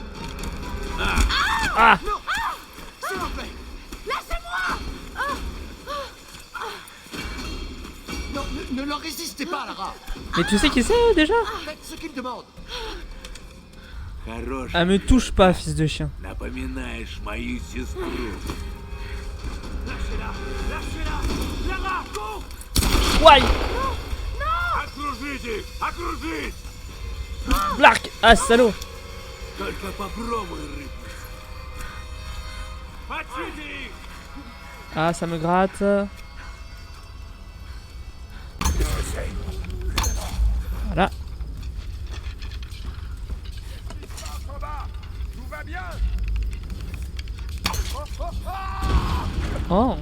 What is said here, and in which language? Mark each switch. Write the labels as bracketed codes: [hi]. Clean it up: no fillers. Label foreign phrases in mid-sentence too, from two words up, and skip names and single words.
[fr] Ah! Non. S'il vous plaît. Non, ne leur résistez pas, Lara. Mais tu sais qui c'est déjà? Faites ce qu'ils demandent. Ah, me touche pas, fils de chien. [ru] Напоминаешь мою сестру. [fr] Lâchez-la! Lâchez-la! Lara, cours! [en] Why? [ru] Окружите! Окружить! [fr] Blark! Ah, salaud! [ru] Только попробуй рыбу. Отсюда! [fr] Ah, ça me gratte. Voilà. Tout va bien. Oh!